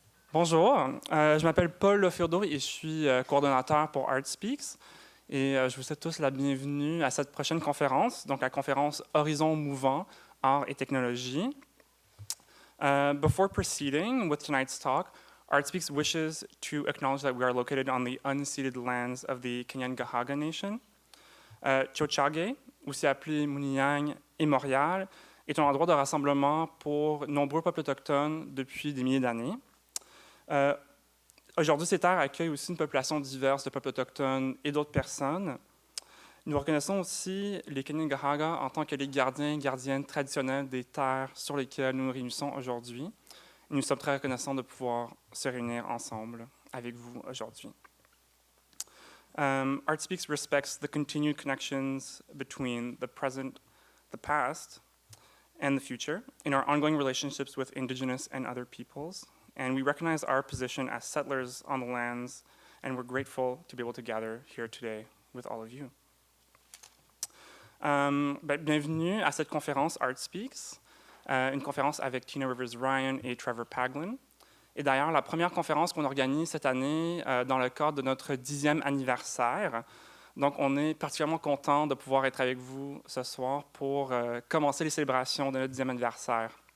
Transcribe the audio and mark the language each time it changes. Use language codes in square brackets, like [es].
[fr] Bonjour, je m'appelle Paul Lefurdo et je suis coordonnateur pour ArtSpeaks. Et je vous souhaite tous la bienvenue à cette prochaine conférence, donc la conférence Horizon mouvant, art et technologie. [en] Before proceeding with tonight's talk, ArtSpeaks wishes to acknowledge that we are located on the unceded lands of the Kanien'kehá:ka Nation. [fr] Tiohtià:ke, aussi appelé Muniang et Montréal, est un endroit de rassemblement pour nombreux peuples autochtones depuis des milliers d'années. Aujourd'hui, ces terres accueillent aussi une population diverse de peuples autochtones et d'autres personnes. Nous reconnaissons aussi les Kanien'kehá:ka en tant que les gardiens et gardiennes traditionnels des terres sur lesquelles nous nous réunissons aujourd'hui. Nous sommes très reconnaissants de pouvoir se réunir ensemble avec vous aujourd'hui. [en] ArtSpeaks respects the continued connections between the present, the past, and the future in our ongoing relationships with Indigenous and other peoples. And we recognize our position as settlers on the lands, and we're grateful to be able to gather here today with all of you. [fr] Bienvenue à cette conférence ArtSpeaks, une conférence avec Tina Rivers-Ryan et Trevor Paglen. Et d'ailleurs, la première conférence qu'on organise cette année dans le cadre de notre 10e anniversaire. Donc, on est particulièrement content de pouvoir être avec vous ce soir pour commencer les célébrations de notre 10e anniversaire.